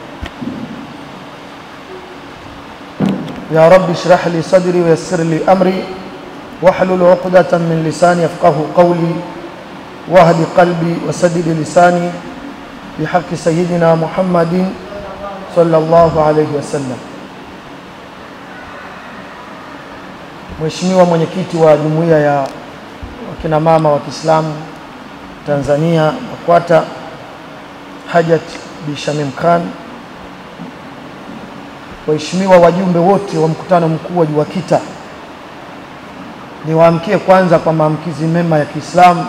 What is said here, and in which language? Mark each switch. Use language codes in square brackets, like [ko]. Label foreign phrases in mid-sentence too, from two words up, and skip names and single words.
[ar] يا رب اشرح لي صدري ويسر لي أمري واحلل عقدة من لساني يفقهوا قولي واهد قلبي وسدد لساني بحق سيدنا محمد صلى الله عليه وسلم. [sw] Mheshimiwa mwenyekiti wa jumuiya ya wakina mama wa Kiislamu Tanzania BAKWATA Hajat Bi Shamim Khan, waheshimiwa wajumbe wote wa mkutano mkuu wa JUAKITA, niwaamkie kwanza kwa maamkizi mema ya Kiislamu.